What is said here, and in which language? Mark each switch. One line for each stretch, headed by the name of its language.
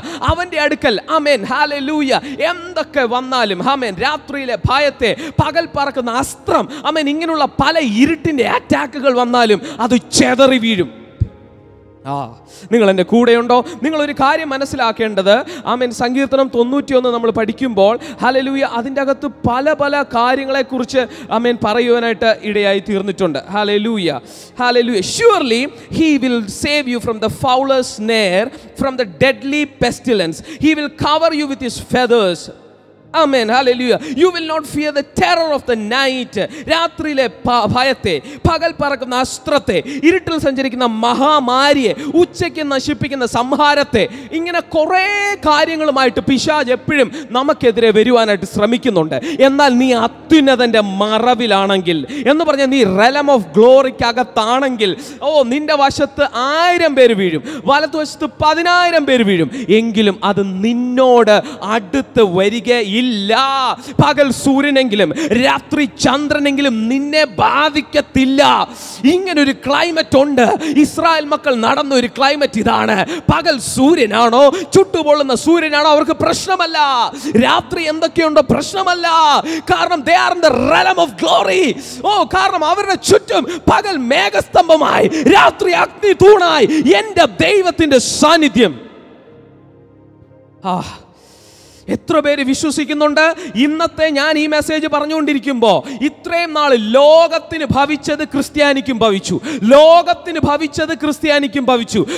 Malayalam: അവന്റെ അടുക്കൽ amen hallelujah എന്തൊക്കെ വന്നാലും ആമേൻ രാത്രിയിലെ ഭയത്തെ, പകൽ പറക്കുന്ന അസ്ത്രം, ആമേൻ ഇങ്ങനെയുള്ള പല ഇരുട്ടിന്റെ അറ്റാക്കുകൾ വന്നാലും അത് ചെതറി വീഴും. നിങ്ങൾ എൻ്റെ കൂടെയുണ്ടോ? നിങ്ങളൊരു കാര്യം മനസ്സിലാക്കേണ്ടത് ആമേൻ സങ്കീർത്തനം 91 നമ്മൾ പഠിക്കുമ്പോൾ ഹല്ലേലൂയ അതിൻ്റെ അകത്ത് പല പല കാര്യങ്ങളെക്കുറിച്ച് ആമേൻ പറയുവാനായിട്ട് ഇടയായി തീർന്നിട്ടുണ്ട്. Hallelujah hallelujah.
English: Surely he will save you from the fowler's snare, from the deadly pestilence. He will cover you with his feathers. Amen. Hallelujah. You will not fear the terror of the night.
Malayalam: രാത്രിയിലെ ഭയത്തെ, പകൽ പറക്കുന്ന അസ്ത്രത്തെ, ഇരുട്ടിൽ സഞ്ചരിക്കുന്ന മഹാമാരിയെ, ഉച്ചയ്ക്ക് നശിപ്പിക്കുന്ന സംഹാരത്തെ, ഇങ്ങനെ കുറേ കാര്യങ്ങളുമായിട്ട് പിശാച് എപ്പോഴും നമുക്കെതിരെ വരുവാനായിട്ട് ശ്രമിക്കുന്നുണ്ട്. എന്നാൽ നീ അത്യുന്നതന്റെ മറവിലാണെങ്കിൽ എന്ന് പറഞ്ഞാൽ നീ റെലം ഓഫ് ഗ്ലോറിക്കകത്താണെങ്കിൽ, നിന്റെ വശത്ത് 1000 പേര് വീഴും, വലതുവശത്ത് 10,000 പേര് വീഴും, എങ്കിലും അത് നിന്നോട് അടുത്ത് വരികയില്ല. പകൽ സൂര്യനെങ്കിലും രാത്രി ചന്ദ്രനെങ്കിലും നിന്നെ ബാധിക്കത്തില്ല. ഇങ്ങനൊരു ക്ലൈമറ്റ് ഉണ്ട്. ഇസ്രായേൽ മക്കൾ നടന്ന ഒരു ക്ലൈമറ്റ് ഇതാണ്. പകൽ സൂര്യനാണോ, ചുട്ടുപൊള്ളുന്ന സൂര്യനാണോ, അവർക്ക് പ്രശ്നമല്ല. രാത്രി എന്തൊക്കെയുണ്ടോ പ്രശ്നമല്ല. കാരണം
English: they are in the realm of glory.
Malayalam: കാരണം അവരുടെ ചുറ്റും പകൽ മേഘസ്തംഭമായി, രാത്രി അഗ്നി തൂണായി എന്റെ ദൈവത്തിന്റെ സാന്നിധ്യം. എത്ര പേര് വിശ്വസിക്കുന്നുണ്ട്? ഇന്നത്തെ ഞാൻ ഈ മെസ്സേജ് പറഞ്ഞുകൊണ്ടിരിക്കുമ്പോൾ ഇത്രയും നാൾ ലോകത്തിന് ഭവിച്ചത് ക്രിസ്ത്യാനിക്കും ഭവിച്ചു, ലോകത്തിന് ഭവിച്ചത് ക്രിസ്ത്യാനിക്കും ഭവിച്ചു.